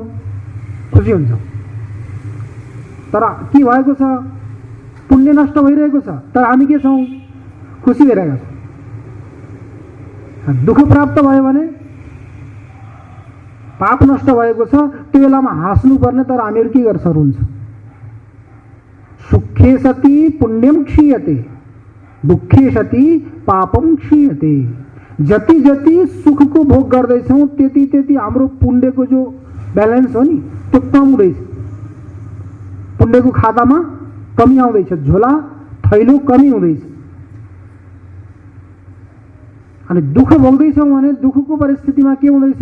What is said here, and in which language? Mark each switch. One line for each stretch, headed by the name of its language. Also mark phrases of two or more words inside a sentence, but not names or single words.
Nepali: खुसी हुन्छौं। तर के भएको छ? पुण्य नष्ट भइरहेको छ तर हामी के छौं? खुसी भइरहेका छौं। दुःख प्राप्त भयो भने पाप नष्ट भएको छ त्यो बेलामा हाँस्नु पर्ने तर हामीहरू के गर्छौं? रुन्छौं।
Sanskrit: सुखे सति पुण्यम क्षीयते, दुःखे सति पापम क्षीयते।
Nepali: जति जति सुखको भोग गर्दैछौं त्यति त्यति हाम्रो पुण्यको जो ब्यालेन्स हो नि त्यो कम हुँदैछ। पुण्यको खातामा कमी आउँदैछ, झोला थैलो कमी हुँदैछ। अनि दुःख भोग्दैछौं भने दुःखको परिस्थितिमा के हुँदैछ?